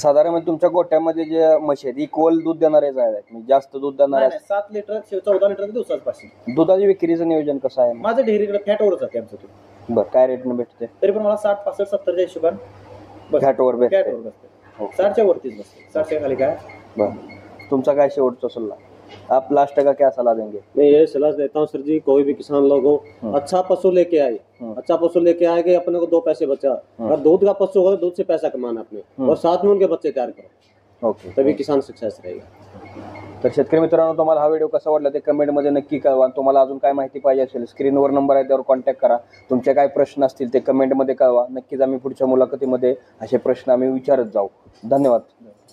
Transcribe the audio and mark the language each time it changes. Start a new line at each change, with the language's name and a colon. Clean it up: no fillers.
Marathi: साधारण तुमच्या गोट्यामध्ये जे म्हशी आहेत इक्वल दूध देणारे आहेत, म्हणजे जास्त दूध देणारे 7 लिटर 14 लिटर दिवसाच पासून. दुधाची विक्रीचं नियोजन कसं आहे? माझं डेअरीकडे फॅटवरच जाते आमचं दूध. बरं, काय रेटने भेटते? तरी पण मला 60 65 70च्या हिशोबाने फॅटवर भेटते. फॅटवर बसते. 60च्या वरतीच बसते. 60च्या खाली काय. बरं, तुमचा काय शेवटचा सल्ला?
Hindi: आप लास्ट का क्या सलाह देंगे? मैं ये सलाह देता हूँ सर जी, कोई भी किसान लोग हो अच्छा पशु लेके आए, अच्छा पशु लेके आए कि अपने को 2 पैसे बचा। अगर दूध का पशु होगा तो दूध से पैसा कमाना अपने, और साथ में उनके बच्चे तैयार करो, ओके. तभी किसान सक्सेस रहेगा.
Marathi: तर शेतकरी मित्रांनो, तुम्हाला हा व्हिडिओ कसा वाटला ते कमेंटमध्ये नक्की कळवा. तुम्हाला अजून काय माहिती पाहिजे असेल स्क्रीनवर नंबर आहे त्यावर कॉन्टॅक्ट करा. तुमचे काय प्रश्न असतील ते कमेंटमध्ये कळवा. नक्कीच आम्ही पुढच्या मुलाखतीमध्ये असे प्रश्न आम्ही विचारत जाऊ. धन्यवाद.